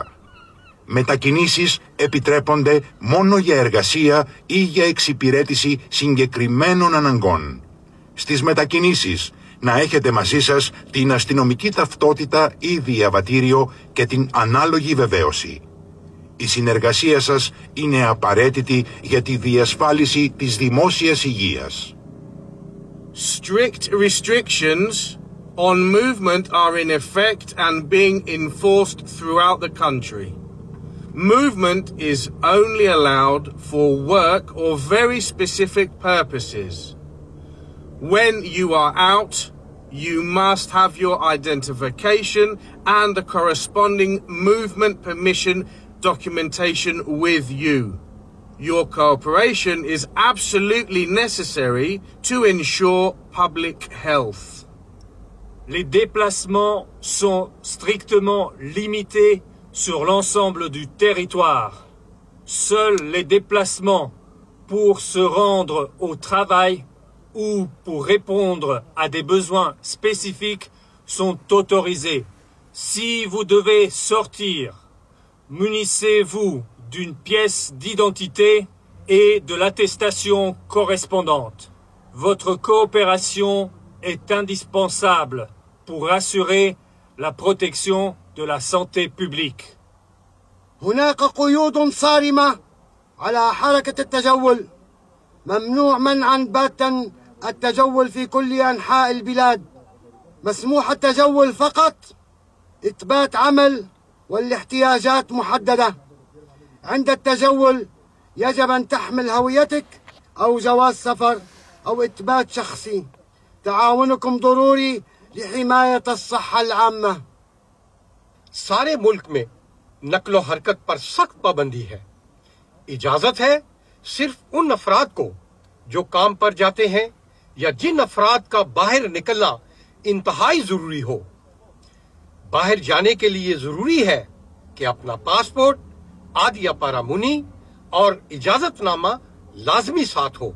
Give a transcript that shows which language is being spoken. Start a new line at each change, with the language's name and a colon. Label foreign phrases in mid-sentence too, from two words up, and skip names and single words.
Greek: Μετακινήσεις επιτρέπονται μόνο για εργασία ή για εξυπηρέτηση συγκεκριμένων αναγκών. Στις μετακινήσεις να έχετε μαζί σας την αστυνομική ταυτότητα ή διαβατήριο και την ανάλογη βεβαίωση. Η συνεργασία σας είναι απαραίτητη για τη διασφάλιση της δημόσιας υγείας.
English: Strict restrictions on movement are in effect and being enforced throughout the country. Movement is only allowed for work or very specific purposes. When you are out, you must have your identification and the corresponding movement permission documentation with you. Your cooperation is absolutely necessary to ensure public health.
French: Les déplacements sont strictement limités sur l'ensemble du territoire. Seuls les déplacements pour se rendre au travail ou pour répondre à des besoins spécifiques sont autorisés. Si vous devez sortir, munissez-vous d'une pièce d'identité et de l'attestation correspondante. Votre coopération est indispensable pour assurer la protection de la santé publique.
Arabic: هناك قيود صارمة على حركة التجول. ممنوع منعا باتا التجول في كل أنحاء البلاد. مسموح التجول فقط إثبات عمل والاحتياجات محددة. عند التجول يجب أن تحمل هويتك أو جواز سفر أو إثبات شخصي. تعاونكم ضروري لحماية الصحة العامة.
Urdu: سارے ملک میں نقل و حرکت پر سخت پابندی ہے. اجازت ہے صرف ان افراد کو جو کام پر جاتے ہیں یا جن افراد کا باہر نکلنا انتہائی ضروری ہو. باہر جانے کے لیے ضروری ہے کہ اپنا پاسپورٹ، آدیا پارامنی اور اجازت نامہ لازمی ساتھ ہو.